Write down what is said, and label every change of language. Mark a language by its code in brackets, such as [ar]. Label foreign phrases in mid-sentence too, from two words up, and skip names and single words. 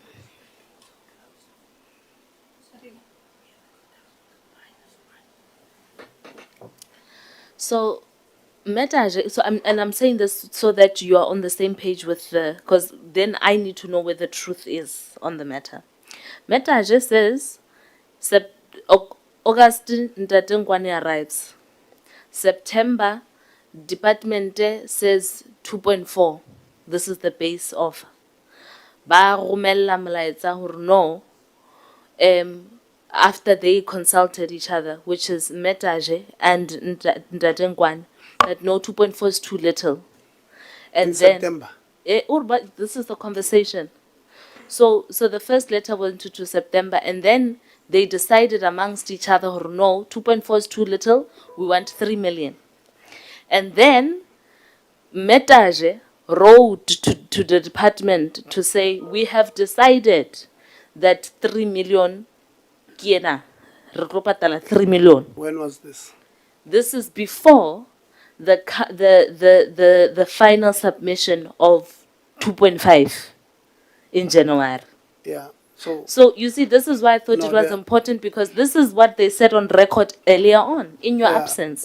[en] So, Metaje, so I'm saying this so that you are on the same page with because then I need to know where the truth is on the matter. Metaje says, August, Ntatengwane arrives. September, department says 2.4. This is the base offer. [st] Ba romella molaetsa hore [en] no, after they consulted each other, which is Metaje and Ntatengwane, that no, 2.4 is too little. And in then, September? But this is the conversation. So the first letter went to September, and then they decided amongst each other, no, 2.4 is too little, we want 3 million. And then Metaje wrote to the department to say, we have decided that 3 million, [st] kiena, re tlo patala 3 million. [en] When was this? This is before the final submission of 2.5 in January. Yeah. So you see, this is why I thought No, it was important, because this is what they said on record earlier on in your absence.